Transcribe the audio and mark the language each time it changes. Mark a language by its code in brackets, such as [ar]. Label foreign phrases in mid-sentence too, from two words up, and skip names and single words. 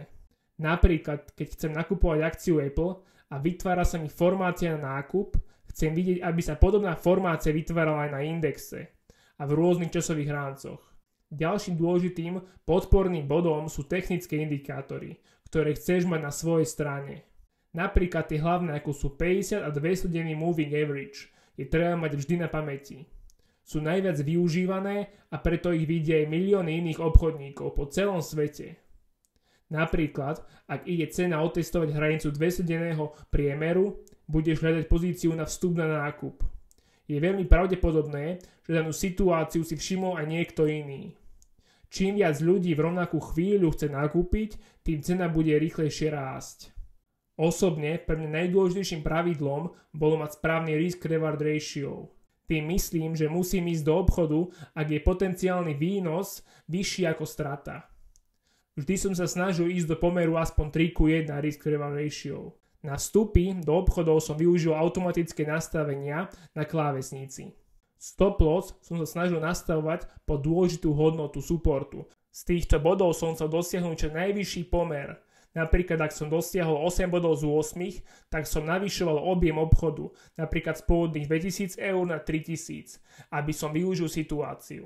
[sk] Napríklad, keď chcem nakupovať akciu Apple a vytvára sa mi formácia na nákup, chcem vidieť, aby sa podobná formácia vytvárala aj na indexe a v rôznych časových rámcoch. Ďalším dôležitým podporným bodom sú technické indikátory, ktoré chceš mať na svojej strane. Napríklad tie hlavné, ako sú 50 a 200 denný [en] moving average, [sk] je treba mať vždy na pamäti. Sú najviac využívané a preto ich vidia aj milióny iných obchodníkov po celom svete. Napríklad, ak ide cena otestovať hranicu 200-denného priemeru, budeš hľadať pozíciu na vstup na nákup. Je veľmi pravdepodobné, že danú situáciu si všimol aj niekto iný. Čím viac ľudí v rovnakú chvíľu chce nakúpiť, tým cena bude rýchlejšie rásť. Osobne pre mňa najdôležitejším pravidlom bolo mať správny [en] risk-reward ratio. [sk] Tým myslím, že musím ísť do obchodu, ak je potenciálny výnos vyšší ako strata. Vždy som sa snažil ísť do pomeru aspoň 3:1 [en] risk-reward ratio. [sk] Na vstupy do obchodov som využil automatické nastavenia na klávesnici. [en] Stop loss [sk] som sa snažil nastavovať po dôležitú hodnotu supportu. Z týchto bodov som chcel dosiahnuť čo najvyšší pomer. Napríklad ak som dosiahol 8 bodov z 8, tak som navyšoval objem obchodu, napríklad z pôvodných 2000 eur na 3000, aby som využil situáciu.